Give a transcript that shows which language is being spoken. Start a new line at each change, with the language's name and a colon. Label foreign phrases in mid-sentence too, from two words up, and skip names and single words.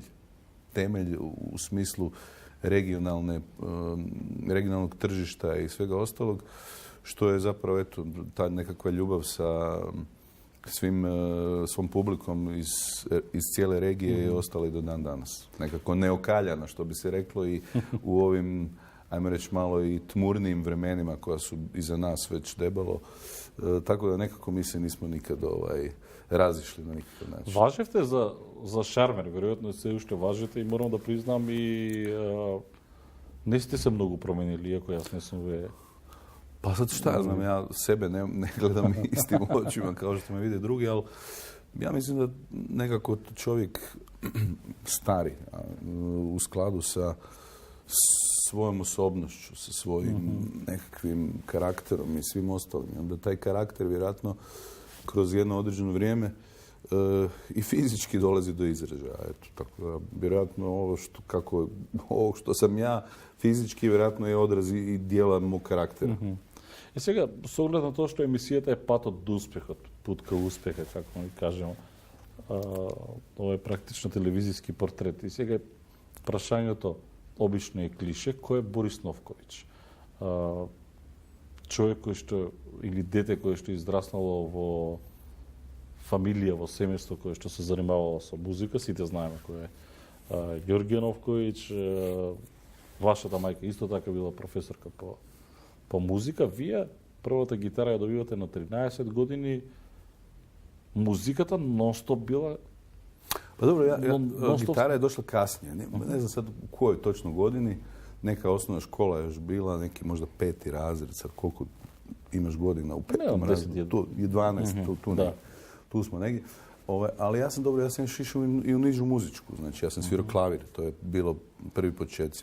Croatian: Temelj u smislu regionalnog tržišta i svega ostalog, što je zapravo, eto, ta nekakva ljubav sa svom publikom iz cijele regije je ostala i do dan danas. Nekako neokaljana, što bi se reklo, i u ovim, ajmo reći, malo i tmurnijim vremenima koja su iza nas već debelo. Tako da nekako mi se nismo nikad razišli na nikakav način.
Macedonian: Важевте за шармер, веројатно се уште важите и морам да признам и не сте се многу променили, иако јас не сум ве...
Croatian: Pa sad šta ja znam, ja sebe ne gledam istim očima kao što me vide drugi, ali ja mislim da nekako čovjek stari u skladu sa svojom osobnošću, sa svojim nekakvim karakterom i svim ostalim. Onda taj karakter vjerojatno kroz jedno određeno vrijeme i fizički dolazi do izražaja. Eto, tako da, vjerojatno ovo što sam ja fizički, vjerojatno je odraz i dijela mog karaktera.
Macedonian: И сега, со оглед на тоа што емисијата е патот до успехот,
Croatian: put kaj uspeha, kako mi kažemo,
Macedonian: ова е практично телевизиски портрет. И сега прашањето обично е клише, кој е Борис Новковиќ? Човек кој што, или дете кој што израснало во фамилија, во семејство кој што се занимавало со музика, сите знаеме кој е Ѓорѓе Новковиќ, вашата мајка исто така била професорка по музика. Вие првата гитара ја добивате на 13 години. Музиката нон-стоп била...
Croatian: Pa dobro, gitara je došla kasnije. Ne znam sad u kojoj točno godini. Neka osnovna škola je još bila, neki možda 5. razred, sad koliko imaš godina u 5. razredu, 12, tu smo negdje. Ali ja sam još išao i u nižu muzičku, znači ja sam svirao klavir, to je bilo prvi početci.